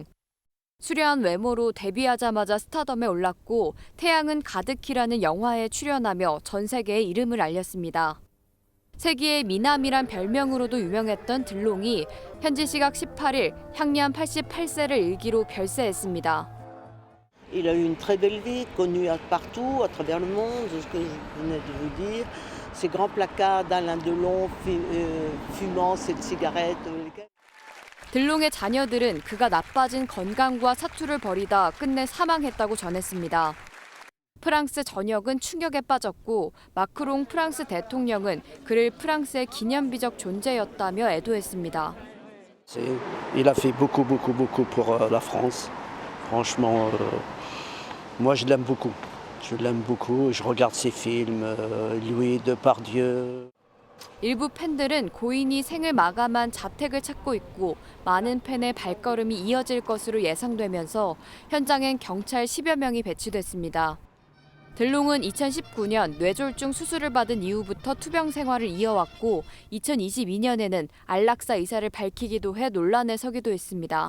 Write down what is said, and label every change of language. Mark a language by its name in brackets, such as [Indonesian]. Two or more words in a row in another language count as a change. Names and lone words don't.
[Korean] 수려한 외모로 데뷔하자마자 스타덤에 올랐고 태양은 가득히라는 영화에 출연하며 전 세계에 이름을 알렸습니다. 세기의 미남이란 별명으로도 유명했던 들롱이 현지 시각 18일 향년 88세를 일기로 별세했습니다. [French] Il a eu une très belle vie, connu partout, à travers le monde, ce que je venais de vous dire. Ces grands placards d'Alain Delon fumant cette cigarette. [Korean] 들롱의 자녀들은 그가 나빠진 건강과 사투를 벌이다 끝내 사망했다고 전했습니다. 프랑스 전역은 충격에 빠졌고 마크롱 프랑스 대통령은 그를 프랑스의 기념비적 존재였다며 애도했습니다. [French] Il a fait beaucoup pour la France. Franchement, moi je l'aime beaucoup. Je l'aime beaucoup. Je regarde ses films, Louis Depardieu. [Korean] 일부 팬들은 고인이 생을 마감한 자택을 찾고 있고 많은 팬의 발걸음이 이어질 것으로 예상되면서 현장엔 경찰 10여 명이 배치됐습니다. 들롱은 2019년 뇌졸중 수술을 받은 이후부터 투병 생활을 이어왔고 2022년에는 안락사 의사를 밝히기도 해 논란에 서기도 했습니다.